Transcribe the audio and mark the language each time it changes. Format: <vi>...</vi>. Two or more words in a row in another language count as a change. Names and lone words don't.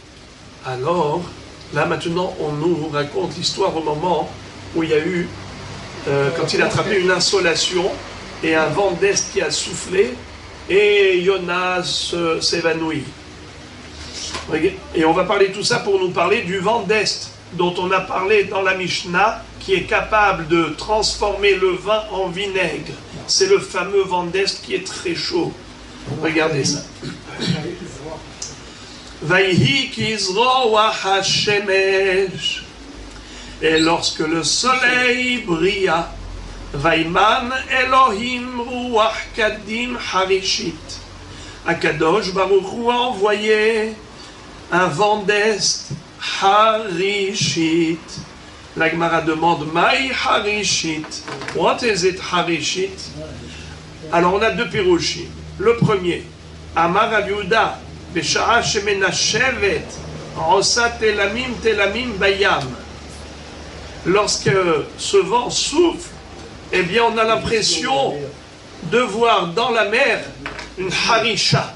<fr>Alors, là maintenant, on nous raconte l'histoire au moment où il y a eu quand il a attrapé une insolation et un vent d'est qui a soufflé et Jonas s'évanouit. Et on va parler de tout ça pour nous parler du vent d'est dont on a parlé dans la Mishnah, qui est capable de transformer le vin en vinaigre. C'est le fameux vent d'est qui est très chaud. Regardez ça.</fr> <he>ויהי כזרח השמש.</he> <fr>Et lorsque le soleil brilla,</fr> <he>וימן אלהים רוח קדים חרישית. הקדוש ברוך הוא</he> <fr>a envoyé un vent d'est harishit. La Gemara demande</fr> <arc>מאי חרישית.</arc> <en>What is it harishit?</en> <fr>Alors on a deux pirouchim. Le premier,</fr> <he>אמר רב יהודה, בשעה שמנשבת, עושה תלמים בים.</he> <fr>Lorsque ce vent souffle, eh bien on a l'impression de voir dans la mer une harisha.</fr>